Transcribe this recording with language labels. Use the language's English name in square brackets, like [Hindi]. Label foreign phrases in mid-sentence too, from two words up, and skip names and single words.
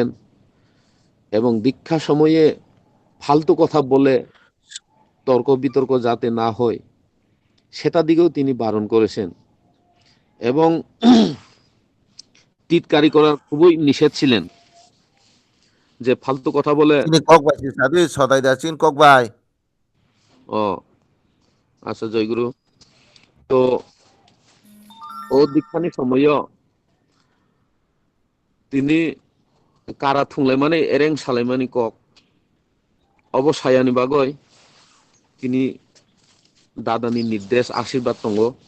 [Bangla] এবং দীক্ষা সময়ে ফালতু কথা বলে তর্ক বিতর্ক যাতে না হয় সেটা দিকেও তিনি বারণ করেছেন। এবং টিটকারি করার খুবই নিষেধ ছিলেন, যে ফালতু কথা বলে। [Kok Borok] Sini kok bai si sabi sotai da sin kok bai. [Bangla] ও আচ্ছা, জয়গুরু। [Kok Borok] তো ও দীক্ষানি সময়ও তিনি কারা থুংলাই মানে এরেং সালাইমানি কক অবসায়ানি বাগয় তিনি দাদানি [Bangla] নির্দেশ আশীর্বাদ [Kok Borok] তঙ্গ।